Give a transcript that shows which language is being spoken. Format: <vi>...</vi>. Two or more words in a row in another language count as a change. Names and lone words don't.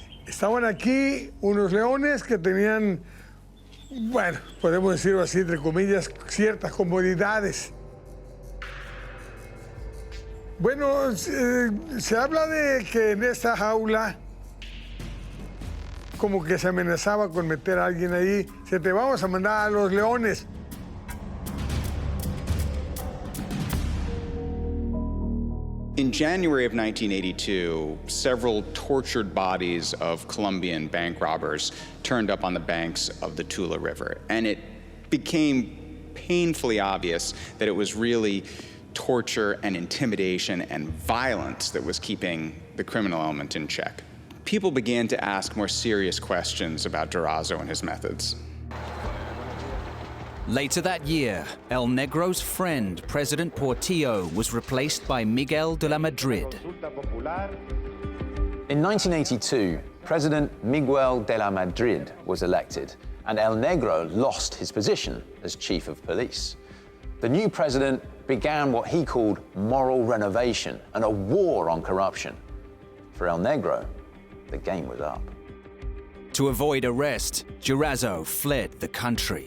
<es>Estaban aquí unos leones que tenían, bueno, podemos decirlo así, entre comillas, ciertas comodidades. Bueno, se habla de que en esta jaula como que se amenazaba con meter a alguien ahí. Se te vamos a mandar a los leones.</es> <en>In January of 1982, several tortured bodies of Colombian bank robbers turned up on the banks of the Tula River, and it became painfully obvious that it was really torture and intimidation and violence that was keeping the criminal element in check. People began to ask more serious questions about Durazo and his methods. Later that year, El Negro's friend, President Portillo, was replaced by Miguel de la Madrid. In 1982, President Miguel de la Madrid was elected, and El Negro lost his position as chief of police. The new president began what he called moral renovation and a war on corruption. For El Negro, the game was up. To avoid arrest, Durazo fled the country.</en>